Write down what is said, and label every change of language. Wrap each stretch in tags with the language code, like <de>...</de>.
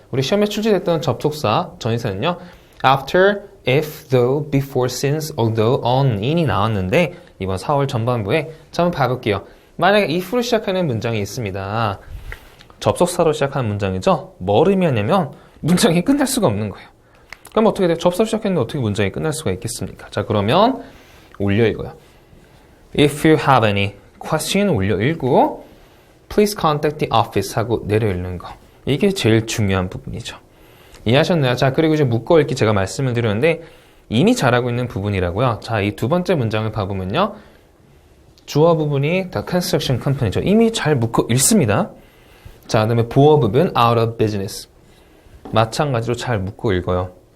<ko>우리 시험에 출제됐던 접속사 전치사는요.</ko> <en>after, if, though, before, since, although, on, in</en> <ko>이 나왔는데 이번 4월 전반부에 자, 한번 봐볼게요. 만약에 if로 시작하는 문장이 있습니다. 접속사로 시작하는 문장이죠. 뭘 의미하냐면 문장이 끝날 수가 없는 거예요. 그럼 어떻게 돼요? 접속사로 시작했는데 어떻게 문장이 끝날 수가 있겠습니까? 자, 그러면 올려 읽어요.</ko> <en>If you have any question</en> <ko>올려 읽고</ko> <en>please contact the office</en> <ko>하고 내려 읽는 거. 이게 제일 중요한 부분이죠. 이해하셨나요? 자, 그리고 이제 묶어 읽기 제가 말씀을 드렸는데 이미 잘하고 있는 부분이라고요. 자, 이 두 번째 문장을 봐보면요. 주어 부분이</ko> <en>the construction company</en> <ko>죠. 이미 잘 묶어 읽습니다. 자, 그다음에 보어 부분</ko> <en>out of business.</en> <ko>마찬가지로 잘 묶어 읽어요.</ko>